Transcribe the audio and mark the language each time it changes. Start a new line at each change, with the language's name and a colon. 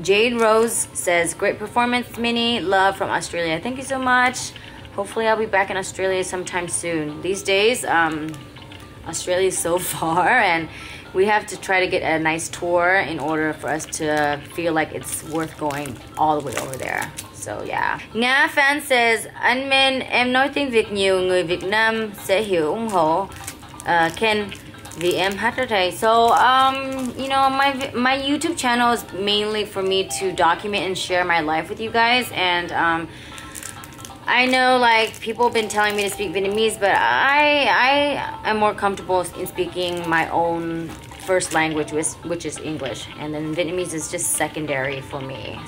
English: Jade Rose says, great performance, Minnie. Love from Australia. Thank you so much. Hopefully I'll be back in Australia sometime soon. These days, Australia is so far, and we have to try to get a nice tour in order for us to feel like it's worth going all the way over there. So yeah. Nga fan says,
Vietnamese: anh Min, em nói tiếng Việt nhiều, người Việt Nam sẽ hiểu ủng hộ. Ken, vì em hát ở đây.
English: So, you know, my YouTube channel is mainly for me to document and share my life with you guys, and I know, like, people have been telling me to speak Vietnamese, but I am more comfortable in speaking my own first language, which is English, and then Vietnamese is just secondary for me.